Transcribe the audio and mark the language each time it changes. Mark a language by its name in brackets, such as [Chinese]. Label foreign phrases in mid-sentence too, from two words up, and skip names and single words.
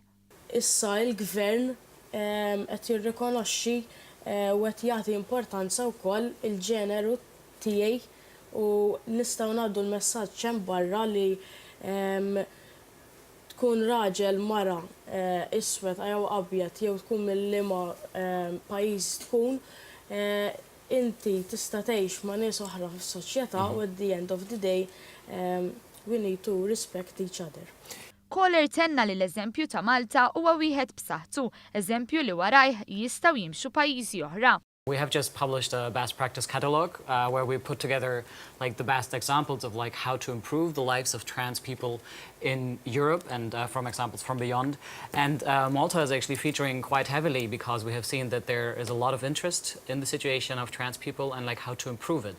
[Maltese] Issa l-Gvern qed jirrikonoxxi u qed jagħti importanza wkoll il-ġeneru tiegħi u nistgħu ngħaddu l-messaġġ hemm barra li tkun raġel mara iswed jew abjad jew tkun mill-liema pajjiż tkun inti tista' tgħix ma' nies oħra fis-soċjetà u [English] at the end of the day we need to respect each other. [Maltese] Kohler tenna li l-eżempju ta' Malta huwa wieħed b'saħħtu, eżempju li warajh jistgħu jimxu pajjiżi oħra. [English] We have just published a best practice catalog where we put together the best examples of how to improve the lives of trans people in Europe and from examples from beyond. And Malta is actually featuring quite heavily because we have seen that there is a lot of interest in the situation of trans people and how to improve it.